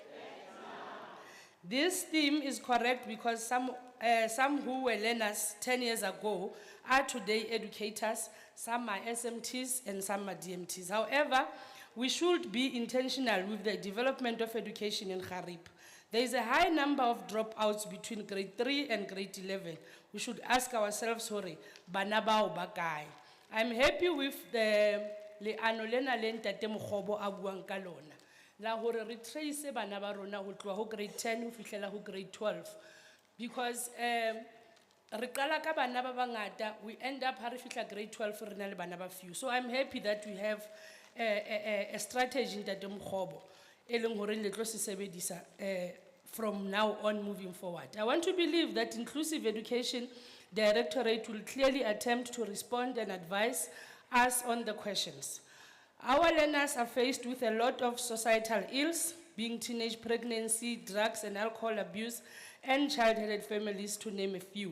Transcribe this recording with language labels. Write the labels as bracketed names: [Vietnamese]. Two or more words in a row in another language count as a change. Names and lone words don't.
[English] This theme is correct because some who were learners 10 years ago are today educators, some are SMTs and some are DMTs. However, we should be intentional with the development of education in XHariep. There is a high number of dropouts between grade 3 and grade 11. We should ask ourselves, sorry, [Southern Sotho] bana bao ba kae? [English] I'm happy with the [Southern Sotho] leano lena le ntate Mokgobo a buang ka lona. La hore re trace bana ba rona ho tloha ho grade 10 ho fihlela ho grade 12. Because re qala ka bana ba bangata, [English] we end up [Southern Sotho] ha re fihla grade 12 re na le bana ba few. [English] So I'm happy that we have a strategy [Southern Sotho] ntate Mokgobo e leng hore le tlo se sebedisa [English] from now on moving forward. I want to believe that Inclusive Education Directorate will clearly attempt to respond and advise us on the questions. Our learners are faced with a lot of societal ills, being teenage pregnancy, drugs and alcohol abuse, and child-headed families, to name a few.